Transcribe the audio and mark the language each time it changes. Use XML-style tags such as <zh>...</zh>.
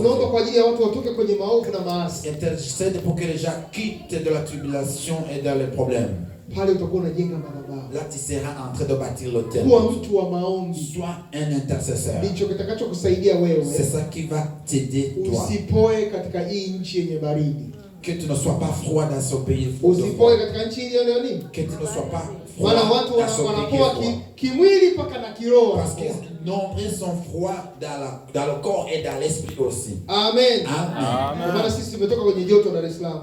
<sw>Unaomba kwa ajili ya watu watoke kwenye maovu na maasi.</sw> <fr>Intercède pour que les gens quittent de la tribulation et dans les problèmes.</fr> <sw>Pale utakuwa unajenga madhabahu.</sw> <fr>Là, tu seras en train de bâtir l'autel.</fr> <sw>Kuwa mtu wa maombi.</sw> <fr>Sois un intercesseur.</fr> <sw>Ndicho kitakachokusaidia wewe.</sw> <fr>C'est ça qui va t'aider, toi.</fr> <sw>Usipoe katika hii nchi yenye baridi.</sw> <fr>Que tu ne sois pas froid dans ce pays.</fr> <sw>Usipoe katika nchi ile leo nini?</sw> <fr>Que tu ne sois pas froid</fr> <sw>Maana watu</sw> <fr>dans ce</fr> <sw>wanapoa</sw> <fr>pays.</fr> <sw>kimwili mpaka na kiroho.</sw> <fr>Parce que nombreux sont froids dans le corps et dans l'esprit aussi. Amen. Amen.</fr> <sw>Maana sisi tumetoka kwenye joto Dar es Salaam.</sw>